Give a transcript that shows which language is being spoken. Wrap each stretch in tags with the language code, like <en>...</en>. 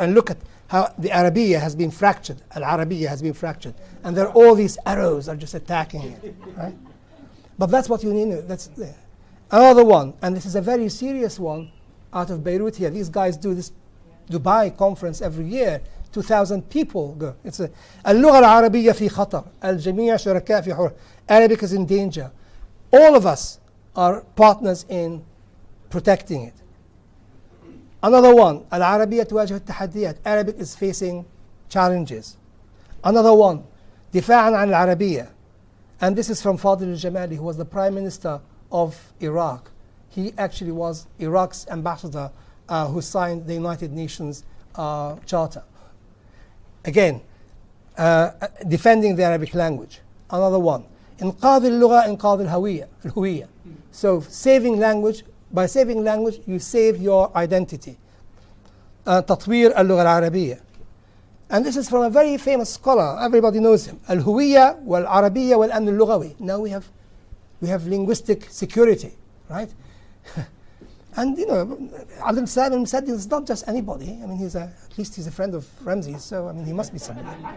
<en>And look at how the Arabiyya has been fractured. Al-Arabiyya has been fractured. And there are all these arrows are just attacking it. Right? But that's what you need. That's another one, and this is a very serious one out of Beirut here. These guys do this Dubai conference every year. 2,000 people go. It's a</en> <ar>اللغة العربية في خطر. الجميع شركاء في حرب.</ar> <en>Arabic is in danger. All of us are partners in protecting it. Another one,</en> <ar>العربية تواجه التحديات.</ar> <en>Arabic is facing challenges. Another one,</en> <ar>دفاعا عن العربية.</ar> <en>And this is from Fadil al-Jamali, who was the Prime Minister of Iraq. He actually was Iraq's ambassador who signed the United Nations Charter. Again, defending the Arabic language. Another one,</en> <ar>إنقاذ اللغة إنقاذ الهوية.</ar> <en>So saving language, by saving language you save your identity.</en> <ar>تطوير اللغة العربية.</ar> <en>And this is from a very famous scholar, everybody knows him.</en> <ar>الهوية والعربية والأمن اللغوي.</ar> <en>Now we have linguistic security, right? And you know, Abdul Salam al-Musaddi is not just anybody. I mean, at least he's a friend of Ramzi's, so I mean, he must be somebody.</en>